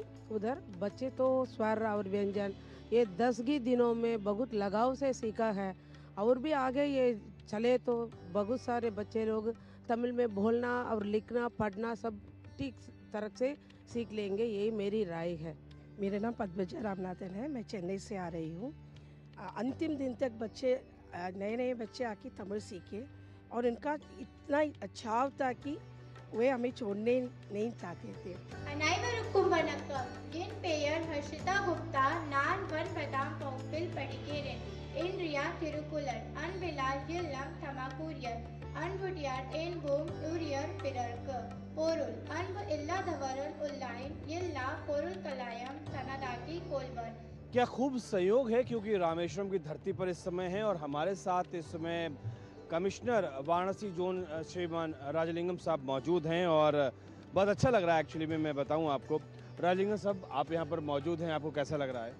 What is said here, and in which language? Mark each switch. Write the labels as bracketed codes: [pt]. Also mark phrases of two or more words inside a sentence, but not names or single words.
[hi] उधर बच्चे तो स्वर और व्यंजन ये 10 ही दिनों में बहुत लगाव से सीखा है, और भी आगे ये चले तो बहुत सारे बच्चे लोग तमिल में बोलना और लिखना पढ़ना सब ठीक तरह से सीख लेंगे, यही मेरी राय है। मेरा नाम पद्मजा रामनाथन है, मैं चेन्नई से आ रही हूँ। अंतिम दिन तक बच्चे नए नए बच्चे आके तमिल सीखे और इनका इतना अच्छा था कि वे हमें छोड़ने नहीं चाहते थे। [ta] அனைவருக்கும் வணக்கம். என் பெயர் ஹர்ஷிதா குப்தா. நான் 9ஆம் வகுப்பில் படிக்கிறேன். இன்றைய திருக்குறள் அன்பிலார் இல்லம் தமக்குரியர், அன்புடையார் என்போம் உரியர் பிறர்க்கு. பொருள் அன்பு இல்லாதவருள் உள்ளாயின் எல்லா பொருள்களையும் தனதாக்கிக் கொள்வர்। [hi] क्या खूब संयोग है, क्योंकि रामेश्वरम की धरती पर इस समय है और हमारे साथ इस समय कमिश्नर वाराणसी जोन श्रीमान राजलिंगम साहब मौजूद हैं और बहुत अच्छा लग रहा है। एक्चुअली में मैं बताऊं आपको, राजलिंगम साहब आप यहाँ पर मौजूद हैं, आपको कैसा लग रहा है?